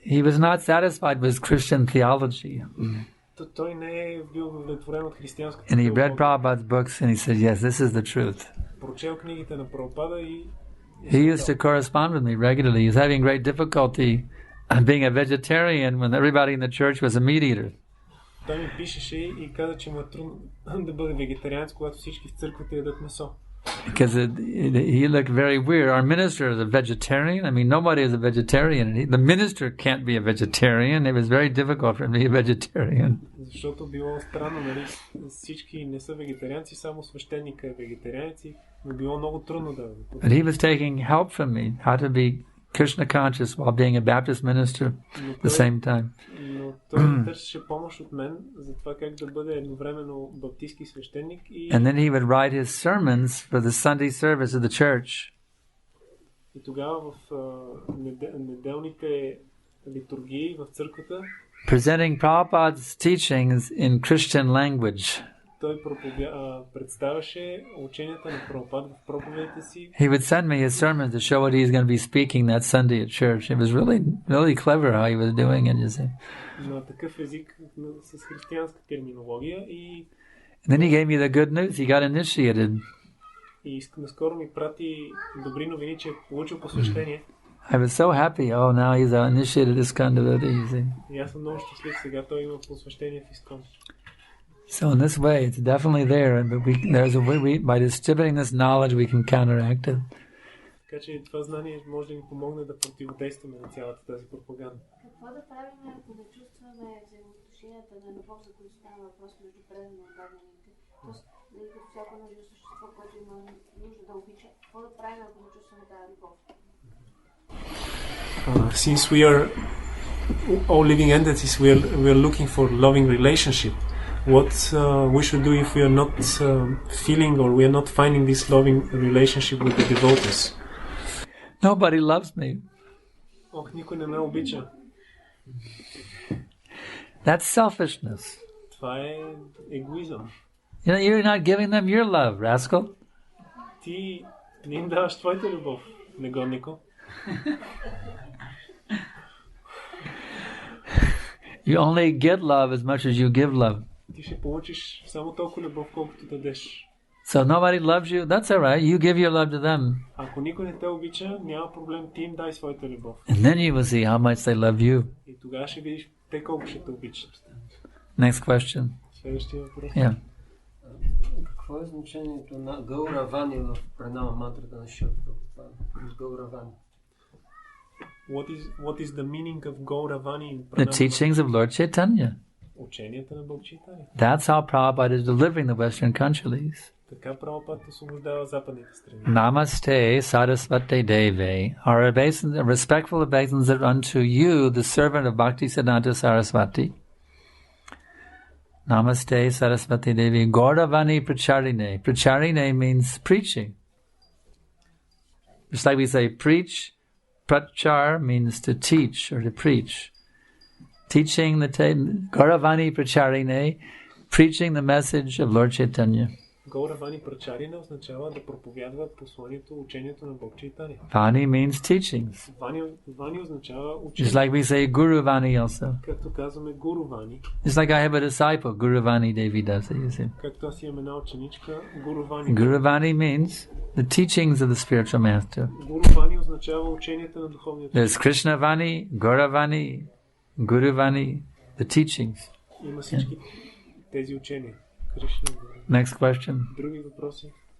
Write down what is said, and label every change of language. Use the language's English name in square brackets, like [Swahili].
[English] He was not satisfied with Christian theology. [Bulgarian] Той не е бил удовлетворен от християнската [English] And he [Bulgarian] теология. [English] read Prabhupada's books and he said, yes, this is the truth. [Bulgarian] Прочел книгите на Прабхупада и [English] He used to correspond with me regularly. He was having great difficulty being a vegetarian when everybody in the church was a meat eater. [Bulgarian] Той ми пишеше и каза, че му е трудно да бъде вегетарианец, когато всички в църквата ядат месо. [English] Because he looked very weird. Our minister is a vegetarian. I mean, nobody is a vegetarian. The minister can't be a vegetarian. It was very difficult for him to be a vegetarian. [Bulgarian] Защото било странно, нали? Всички не са вегетарианци, само свещеника е вегетарианец, но било много трудно да... [English] But he was taking help from me, how to be Krishna conscious while being a Baptist minister at the same time. [Bulgarian] Но той търсеше помощ от мен за това как да бъде едновременно баптистски свещеник и... [English] And then he would write his sermons for the Sunday service of the church. [Bulgarian] И тогава в неделните литургии в църквата [English] presenting Prabhupada's teachings in Christian language. [Bulgarian] Той представяше ученията на Прабхупад в проповедите си. [English] He would send me his sermons to show what he's going to be speaking that Sunday at church. It was really clever how he was doing it, you see. [Bulgarian] На такъв език с християнска терминология и... [English] And then he gave me the good news. He got initiated. [Bulgarian] И наскоро ми прати добри новини, че е получил посвещение. [English] I was so happy. Oh, now he's initiated ISKCON devotee, you see. [Bulgarian] И аз съм много щастлив. Сега той има посвещение в ISKCON. [English] So in this way, it's definitely there, but there's a way by distributing this knowledge, we can counteract it. [Bulgarian] Така че това знание може да ни помогне да противодействаме на цялата тази пропаганда. Какво да правим, ако не чувстваме взаимоотношенията на любов, за които става въпрос между преданно и дадените? Тоест, като всяко едно същество, което има нужда да обича, какво да правим, ако не чувстваме тази любов? [English] Since we are all living entities, we are looking for loving relationship. What we should do if we are not feeling or we are not finding this loving relationship with the devotees? Nobody loves me. [Bulgarian] Ох, никой не ме обича. [English] That's selfishness. [Bulgarian] Това е егоизъм. [English] You're not giving them your love, rascal. [Bulgarian] Ти не им даваш твоята любов, негоднико. [English] You only get love as much as you give love. [Bulgarian] Ти ще получиш само толкова любов, колкото дадеш. [English] So nobody loves you, that's all right. You give your love to them. [Bulgarian] Ако никой не те обича, няма проблем, ти им дай своята любов. [English] And then you will see how much they love you. [Bulgarian] И тогава ще видиш те колко ще те обичат. [English] Next question. [Bulgarian] Следващия въпрос. [English] Yeah. [Bulgarian] Какво е значението на Гауравани в пранама мантрата на Шила Прабхупада? Гауравани. [English] What is the meaning of Gauravani in The teachings of Lord Chaitanya. [Bulgarian] Ученията на Бог Чайтания. [English] That's how Prabhupada is delivering the Western countries. [Bulgarian] Така Прабхупад освобождава западните страни. [Sanskrit] Namaste Saraswati Deve. [English] Our respectful obeisance are unto you, the servant of Bhaktisiddhanta Saraswati. [Sanskrit] Namaste Saraswati Devi. Gauravani Pracharine. [English] Pracharine means preaching. Just like we say preach, prachar means to teach or to preach. Teaching the Gauravani Pracharine, preaching the message of Lord Chaitanya. [Bulgarian] Гауравани Прачарина означава да проповядва посланието, учението на Бог Чайтания. [English] Vani means teachings. [Bulgarian] Вани означава учение. [English] Just like we say Guru Vani also. [Bulgarian] Както казваме Гуру Вани. [English] It's like I have a disciple, Guru Vani Devi does it, you see. [Bulgarian] Както аз имам една ученичка, Гуру Вани. [English] Guru Vani means the teachings of the spiritual master. [Bulgarian] Гуру Вани означава учението на духовния. [English] There's Krishna Vani, Gaura Vani, Guru Vani, the teachings. [Bulgarian] Има всички тези учения. Кришна. [English] Next question. [Bulgarian] Други въпроси?